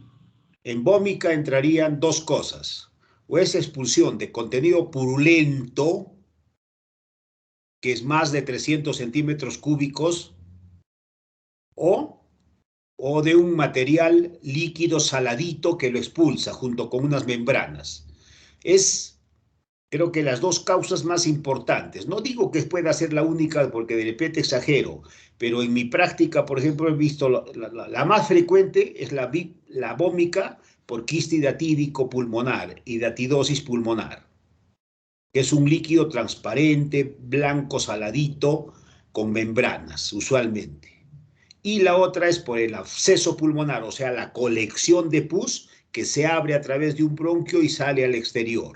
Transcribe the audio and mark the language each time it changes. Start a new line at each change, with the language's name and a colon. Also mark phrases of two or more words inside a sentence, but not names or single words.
Spanish: En vómica entrarían dos cosas, o es expulsión de contenido purulento, que es más de 300 centímetros cúbicos, o de un material líquido saladito que lo expulsa junto con unas membranas. Creo que las dos causas más importantes. No digo que pueda ser la única porque de repente exagero, pero en mi práctica, por ejemplo, he visto la más frecuente es la vómica por quiste hidatídico pulmonar, hidatidosis pulmonar, que es un líquido transparente, blanco, saladito, con membranas, usualmente. Y la otra es por el absceso pulmonar, o sea, la colección de pus que se abre a través de un bronquio y sale al exterior.